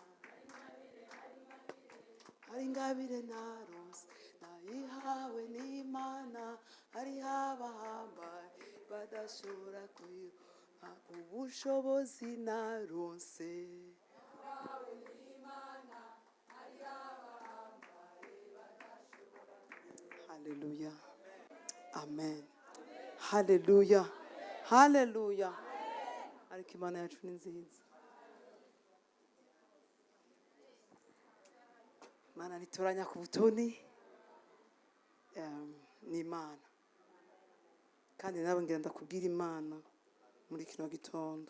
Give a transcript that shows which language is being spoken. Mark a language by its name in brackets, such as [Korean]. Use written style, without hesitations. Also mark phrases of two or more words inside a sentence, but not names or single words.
[Rundi] Hari ingabire narose nayihawe n'Imana, hari abahambaye badashobora kuyironka. Ubushobozi narose Haleluya. Amen. Haleluya. Haleluya. Ariko Imana yacu ni nziza. Imana nitoranya ku butoni ni Imana. Kandi nawe ngenda kubwira Imana muri kino gitondo.